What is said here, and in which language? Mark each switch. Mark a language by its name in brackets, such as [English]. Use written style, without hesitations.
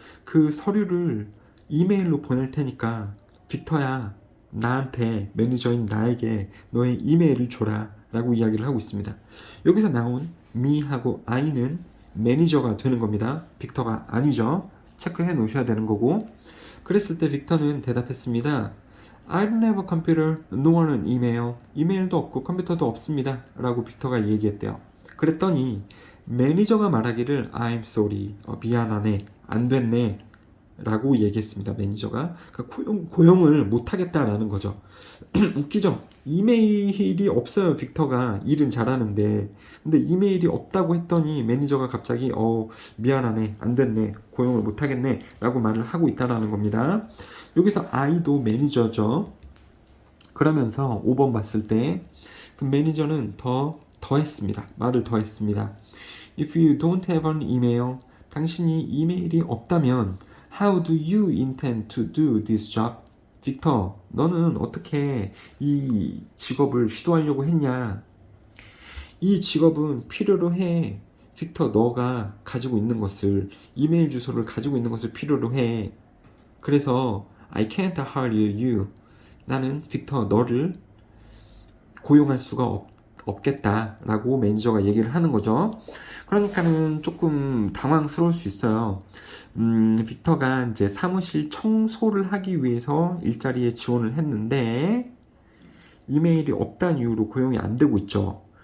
[Korean] 그 서류를 이메일로 보낼 테니까 빅터야, 나한테, 매니저인 나에게 너의 이메일을 줘라 라고 이야기를 하고 있습니다. 여기서 나온 me하고 I는 매니저가 되는 겁니다. 빅터가 아니죠. 체크해 놓으셔야 되는 거고. 그랬을 때 빅터는 대답했습니다. [English] I don't have a computer, nor an email. [Korean] 이메일도 없고 컴퓨터도 없습니다 라고 빅터가 얘기했대요. 그랬더니 매니저가 말하기를 [English] I'm sorry, [Korean] 미안하네, 안 됐네 라고 얘기했습니다. 매니저가. 그러니까 고용을 못하겠다라는 거죠. 웃기죠? 이메일이 없어요. 빅터가 일은 잘하는데. 근데 이메일이 없다고 했더니 매니저가 갑자기 미안하네, 안 됐네, 고용을 못하겠네 라고 말을 하고 있다라는 겁니다. 여기서 I도 매니저죠. 그러면서 5번 봤을 때 그 매니저는 더 했습니다. 말을 더 했습니다. [English] If you don't have an email, [Korean] 당신이 이메일이 없다면 [English] How do you intend to do this job? [Korean] 빅터, 너는 어떻게 이 직업을 시도하려고 했냐? 이 직업은 필요로 해. 빅터, 너가 가지고 있는 것을, 이메일 주소를 가지고 있는 것을 필요로 해. 그래서 [English] I can't hire you. [Korean] 나는 빅터, 너를 고용할 수가 없겠다라고 매니저가 얘기를 하는 거죠. 그러니까는 조금 당황스러울 수 있어요. 빅터가 이제 사무실 청소를 하기 위해서 일자리에 지원을 했는데 이메일이 없다는 이유로 고용이 안 되고 있죠.